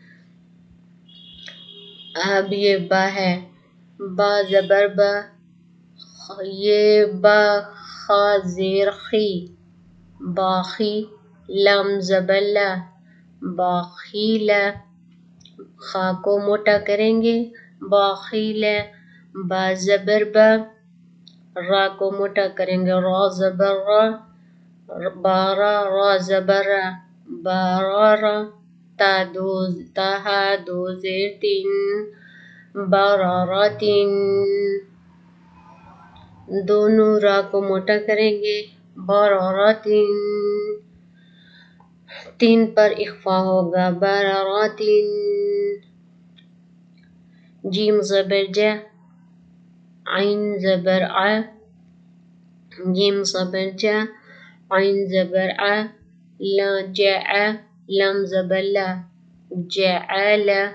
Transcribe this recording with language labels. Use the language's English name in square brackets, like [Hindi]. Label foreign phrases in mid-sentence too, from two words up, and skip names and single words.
[Urdu] اب یہ با ہے، با زبر با، یہ با خا زیر خی، باخی، لام زبر لا، باخیلا۔ خا کو موٹا کریں گے، باخیلا۔ با زبر با، را کو موٹا کریں گے، را زبر را، بارا، را زبر را، بارارا۔ تاہا دو زیر تین، باراراتین۔ دونوں را کو موٹا کریں گے، باراراتین۔ تین پر اخفا ہوگا، باراراتین۔ جیم زبر جا، عین زبر ع، جیم زبر جا، عین زبر ع، لام زبر لا، جعل۔